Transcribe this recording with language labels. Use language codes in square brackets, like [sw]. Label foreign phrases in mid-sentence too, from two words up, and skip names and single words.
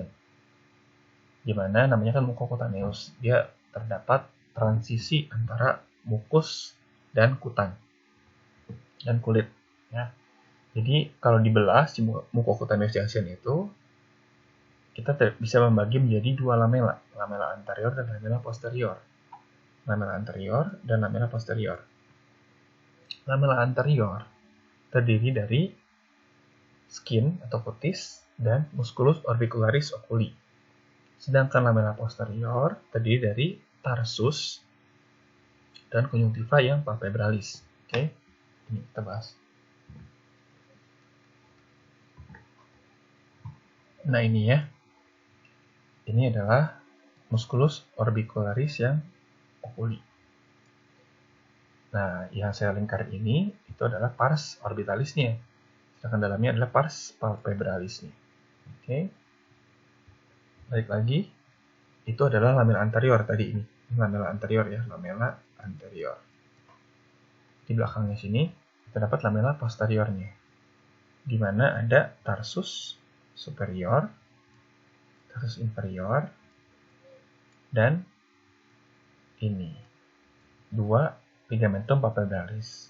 [id] Di mana namanya kan mucocutaneous, dia terdapat transisi antara mukus dan kutan dan kulit ya. Jadi kalau dibelah si mucocutaneous junction itu kita bisa membagi menjadi 2 lamela, lamela anterior dan lamela posterior. Lamela anterior dan lamela posterior. Lamela anterior terdiri dari skin atau kutis dan [la] musculus orbicularis oculi. [id] Sedangkan lamela posterior terdiri dari tarsus dan conjunctiva yang palpebralis. Oke, ini kita bahas. Nah ini ya, ini adalah [la] musculus orbicularis [id] yang oculi. Nah, yang saya lingkar ini itu adalah [la] pars orbitalisnya. [id] Sedangkan dalamnya adalah [la] pars palpebralisnya. [id] Oke. Balik lagi, itu adalah lamela anterior tadi ini. Lamela anterior ya, lamela anterior. Di belakangnya sini terdapat lamela posteriornya, di mana ada [la] tarsus superior, tarsus inferior, [id] dan ini 2 [la] ligamentum palpebralis.